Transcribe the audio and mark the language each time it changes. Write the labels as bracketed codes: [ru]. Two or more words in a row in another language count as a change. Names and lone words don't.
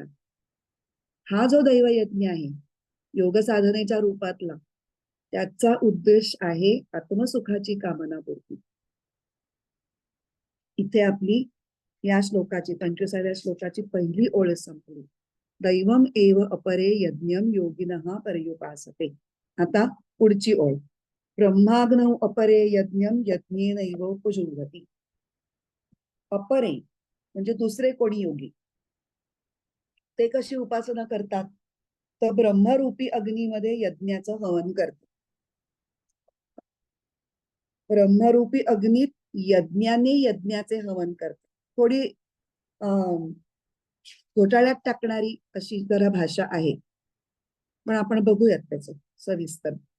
[mr] हा जो दैवयज्ञ आहे योग साधनेच्या रूपातला, त्याचा उद्देश आहे आत्मसुखाची कामना पूर्ती. इथे आपली या श्लोकाची 25व्या श्लोकाची पहिली ओळ संपली. [sa] दैवम एव अपरे यज्ञम योगिनः पर्युपासते. [mr] आता पुढची ओळ. [sa] ब्रह्माग्नौ अपरे यज्ञम यज्ञेनैव उपजुह्वति. [mr] अपरे म्हणजे दुसरे कोणी योगी. ते कशी उपासना करतात? तर ब्रह्मरूपी अग्नीमध्ये यज्ञाचं हवन करतात. ब्रह्मरूपी अग्नीत यज्ञाने यज्ञाचे हवन करतात. थोडी घोटाळ्यात टाकणारी अशी जरा भाषा आहे, पण आपण बघूयात त्याचं सविस्तर.